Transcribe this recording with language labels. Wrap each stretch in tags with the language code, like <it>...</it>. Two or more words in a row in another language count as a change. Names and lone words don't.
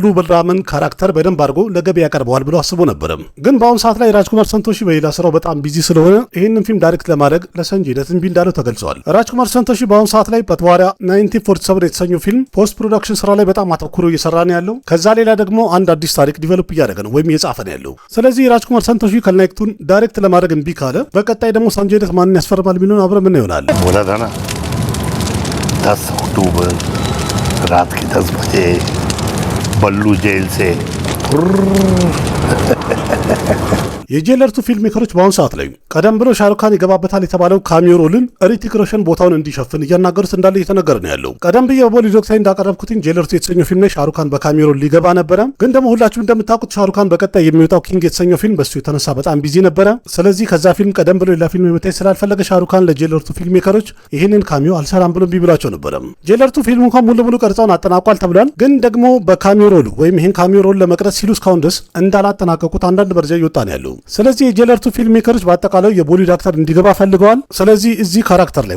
<am>በልራምን ካራክተር በደንብ አድርጎ ለገበያ ያቀርበዋል ብሎ አስቦ ነበረ። ግን በአሁኑ ሰዓት ላይ ራጅኩማር ሰንቶሺ በሌላ ስራው በጣም ቢዚ ስለሆነ ይህንን ፊልም ዳይሬክት ለማድረግ ለሰንጀይ ደት እምቢ እንዳለው ተገልጿል። ራጅኩማር ሰንቶሺ በአሁኑ ሰዓት ላይ በተዋሪያ 1947 የተሰኘው ፊልም</am> <en>post production</en> <am>ስራ ላይ በጣም አተኩሮ እየሰራ ነው ያለው። ከዛ ሌላ ደግሞ አንድ አዲስ ታሪክ ዲቨሎፕ እያደረገ ነው ወይም እየጻፈ ነው ያለው። ስለዚህ ራጅኩማር ሰንቶሺ ካልናይክቱን ዳይሬክት ለማድረግ እምቢ ካለ በቀጣይ ደግሞ ሰንጀይ ደት ማንን ያስፈርማል የሚለውን አብረን ምን ይሆናል።</am> <hi>10 अक्टूबर रात के 10 बजे बल्लू जेल से</hi> <am>የጄለርቱ</am> <en>film makers</en> <am>በአሁኑ ሰዓት ላይ ቀደም ብሎ ሻሩካን ይገባበታል የተባለው ካሚሮልን ሪቲክ ሮሽን ቦታውን እንዲሸፍን እያናገሩት እንዳለ እየተነገረ ነው ያለው። ቀደም ብዬ በቦሊ ዶክተር እንዳቀረብኩትኝ ጄለርቱ የተሰኘው ፊልም ላይ ሻሩካን በካሚሮል ሊገባ ነበረ። ግን ደግሞ ሁላችሁም እንደምታውቁት ሻሩካን በቀጣይ የሚወጣው ኪንግ የተሰኘው ፊልም በሱ የተነሳ በጣም ቢዚ ነበረ። ስለዚህ ከዛ ፊልም ቀደም ብሎ ሌላ ፊልም የመታየት ስላልፈለገ ሻሩካን ለጄለርቱ</am> <en>film makers</en> <am>ይህንን ካሚዮ አልሰራም ብሎ እምቢ ብሏቸው ነበረ። ጄለርቱ ፊልሙ እንኳን ሙሉ ለሙሉ ቀርጻውን አጠናቋል ተብሏል። ግን ደግሞ በካሚሮሉ ወይም ይህን ካሚሮል ለመቅረጽ ሲሉ እስካሁን ድረስ እንዳላጠናቀቁት አንዳንድ መረጃ እየወጣ ነው ያለው። ስለዚህ የጄለርቱ</am> <en>film makers</en> <am>በአጠቃላይ የቦሊውድ አክተር እንዲገባ ፈልገዋል። ስለዚህ እዚህ ካራክተር ላይ</am>